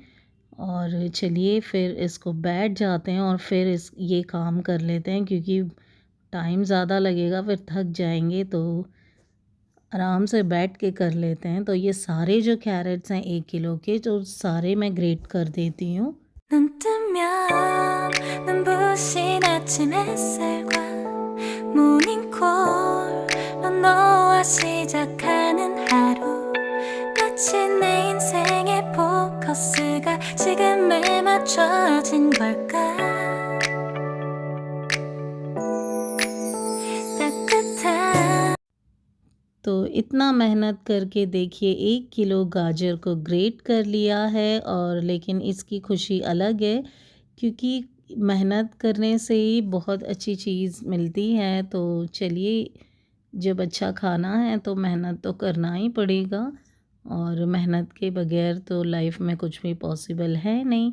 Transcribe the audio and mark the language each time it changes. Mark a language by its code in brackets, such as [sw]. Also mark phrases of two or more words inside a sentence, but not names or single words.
[hi] और चलिए फिर इसको बैठ जाते हैं और फिर इस ये काम कर लेते हैं, क्योंकि टाइम ज़्यादा लगेगा फिर थक जाएंगे। तो आराम से बैठ के कर लेते हैं। तो ये सारे जो कैरेट्स हैं 1 किलो के, तो सारे मैं ग्रेट कर देती हूँ। [ko] 눈 뜨면 눈부신 아침 햇살과 모닝콜로 너와 시작하는 하루 마치 내 인생의 포커스가 지금에 맞춰진 걸까 따뜻한 [hi] तो इतना मेहनत करके देखिए 1 किलो गाजर को ग्रेट कर लिया है। और लेकिन इसकी खुशी अलग है, क्योंकि मेहनत करने से ही बहुत अच्छी चीज़ मिलती है। तो चलिए जब अच्छा खाना है तो मेहनत तो करना ही पड़ेगा, और मेहनत के बगैर तो लाइफ में कुछ भी पॉसिबल है नहीं।